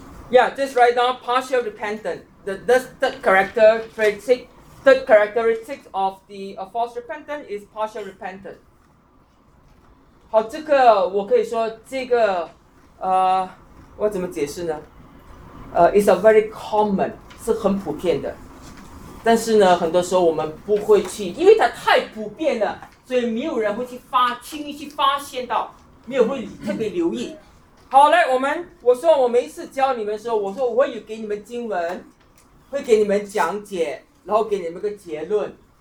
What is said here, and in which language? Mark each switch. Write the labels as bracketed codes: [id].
[en] Yeah, just write down partial repentance. The third characteristic of the false repentance is partial repentance. [zh] 好，这个我可以说这个，我怎么解释呢？ [en] It's a very common， [zh] 是很普遍的。但是呢，很多时候我们不会去，因为它太普遍了，所以没有人会去轻易去发现到，没有会特别留意。好，来，我说我每一次教你们的时候，我说我有给你们经文，会给你们讲解，然后给你们个结论。